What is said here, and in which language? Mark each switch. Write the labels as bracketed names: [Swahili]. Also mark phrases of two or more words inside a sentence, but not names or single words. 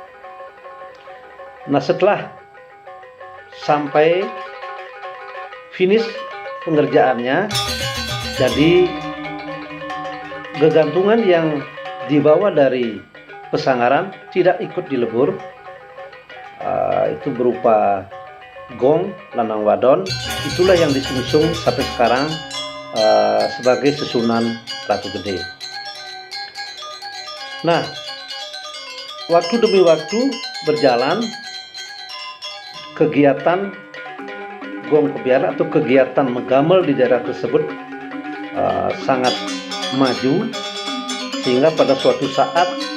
[Indonesian] Nah, setelah sampai finish pengerjaannya, jadi gegantungan yang dibawa dari Pesangaran tidak ikut dilebur. Itu berupa gong [Balinese] lanang wadon. [Indonesian] Itulah yang disungsung sampai sekarang sebagai susunan Ratu Gede. Nah, waktu demi waktu berjalan, kegiatan Gong Kebiar atau kegiatan menggamel di daerah tersebut sangat maju, sehingga pada suatu saat